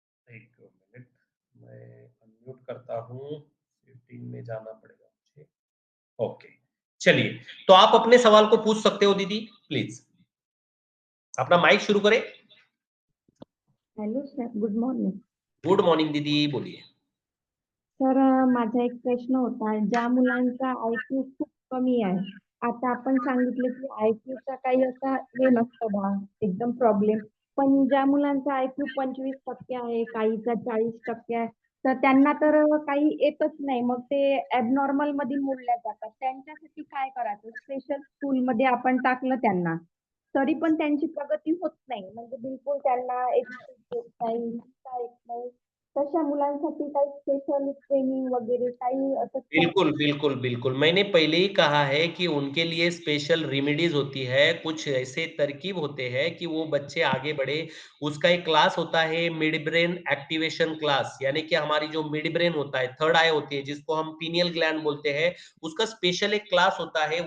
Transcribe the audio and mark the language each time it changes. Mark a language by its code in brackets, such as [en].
[hi] एक मिनट, मैं अनम्यूट करता हूँ, सेटिंग में जाना पड़ेगा मुझे। ओके, चलिए, तो आप अपने सवाल को पूछ सकते हो दीदी, प्लीज अपना माइक शुरू करें। [en] Hello sir, good morning. Good morning [hi] दीदी, बोलिए। [mr] सर, माझा एक प्रश्न होता. ज्या मुलांचा IQ खूप कमी आहे, आता आपण सांगितलं की IQचा काही असा हे नसतं बा, एकदम प्रॉब्लेम. पण ज्या मुलांचा IQ 25% आहे, काहीचा 40% आहे, तर त्यांना तर काही येतच नाही. मग ते ॲबनॉर्मल मध्ये मोडल्या जातात. त्यांच्यासाठी काय करायचं? स्पेशल स्कूलमध्ये आपण टाकलं त्यांना, तरी पण त्यांची प्रगती होत नाही. म्हणजे बिलकुल त्यांना एज्युकेट येत नाही, लिहिता येत नाही. तशा मुलांसाठी काही स्पेशल ट्रेनिंग वगैरे काही असं [hi] बिल्कुल, बिल्कुल, बिल्कुल। मैंने पहले ही कहा है कि उनके लिए स्पेशल रेमेडीज़ होती है, कुछ ऐसे तरकीब होते हैं कि वो बच्चे आगे बढ़े। उसका एक क्लास होता है मिड ब्रेन एक्टिवेशन क्लास, यानी कि हमारी जो मिड ब्रेन होता है, थर्ड आई होती है, जिसको हम पीनियल ग्लैंड बोलते हैं, उसका स्पेशल एक क्लास होता है।